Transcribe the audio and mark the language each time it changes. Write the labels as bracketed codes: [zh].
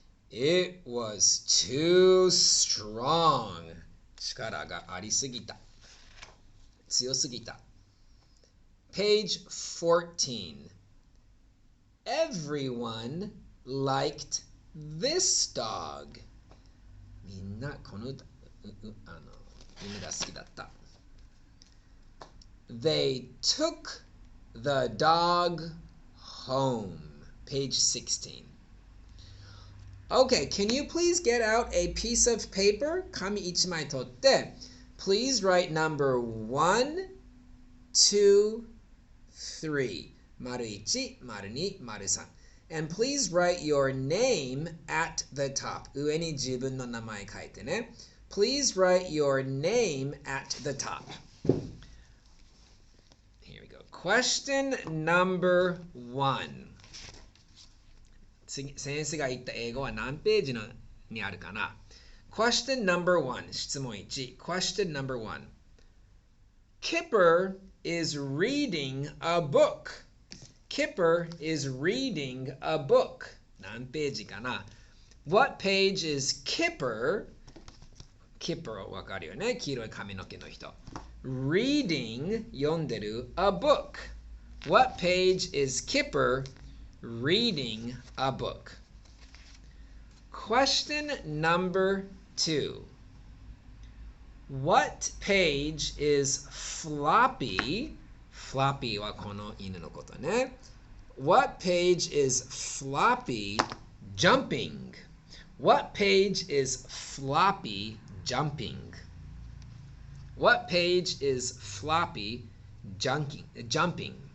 [en] It was too strong. [ja] 力がありすぎた。強すぎた。 [en] Page 14. Everyone liked this dog. [ja] みんなこの歌犬が好きだった。 [en] They took the dog home. Page 16. Okay, can you please get out a piece of paper? [ja] 紙1枚取って、 [en] please write number 1, 2, 3. [ja] 丸1、丸2、丸3. [en] And please write your name at the top. [ja] 上に自分の名前書いてね。 [en] Please write your name at the top. Here we go. Question number 1. [ja] 先生が言った英語は何ページにあるかな？ [en] Question number 1. [ja] 質問1. [en] Question number 1. Kipper is reading a book. Kipper is reading a book. [ja] 何ページかな？ [en] What page is Kipper? [ja] Kipper わかるよね？黄色い髪の毛の人。 [en] Reading [ja] 読んでる [en] a book. What page is Kipper reading a book? Question number 2. What page is Floppy? [ja] Floppy はこの犬のことね。 [en] What page is Floppy jumping? What page is Floppy jumping? What page is Floppy jumping?